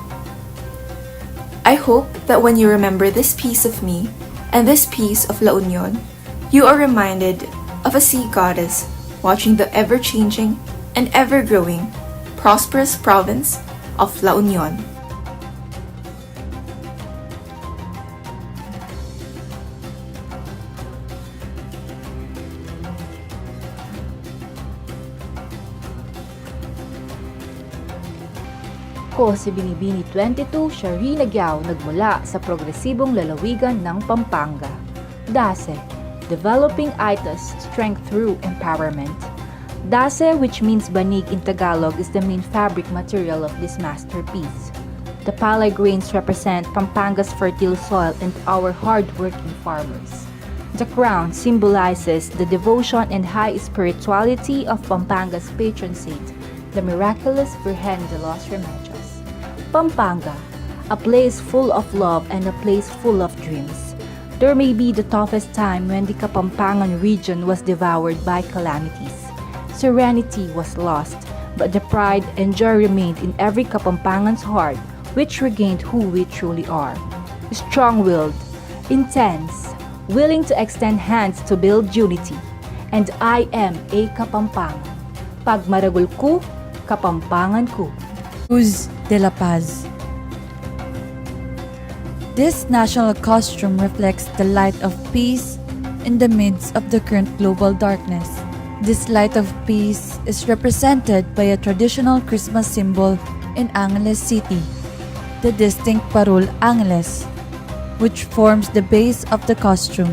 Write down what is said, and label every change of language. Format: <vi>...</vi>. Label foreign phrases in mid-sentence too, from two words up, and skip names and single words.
<en>I hope that when you remember this piece of me and this piece of La Union, you are reminded of a sea goddess watching the ever-changing and ever-growing prosperous province of La Union.</en> <tl>Ako si Binibini 22, Shari Nagyao, nagmula sa progresibong lalawigan ng Pampanga.</tl> <en>DASE, Developing ITAS Strength Through Empowerment. DASE, which means banig in Tagalog, is the main fabric material of this masterpiece. The palay grains represent Pampanga's fertile soil and our hard-working farmers. The crown symbolizes the devotion and high spirituality of Pampanga's patron saint, the miraculous Virgen de los Remedios. Pampanga, a place full of love and a place full of dreams. There may be the toughest time when the Kapampangan region was devoured by calamities. Serenity was lost, but the pride and joy remained in every Kapampangan's heart, which regained who we truly are. Strong-willed, intense, willing to extend hands to build unity. And I am a Kapampangan.</en> <pam>Pag maragul ko, Kapampangan ko.</pam> <en>Cruz de la Paz. This national costume reflects the light of peace in the midst of the current global darkness. This light of peace is represented by a traditional Christmas symbol in Angeles City, the distinct parul Angeles, which forms the base of the costume.</en>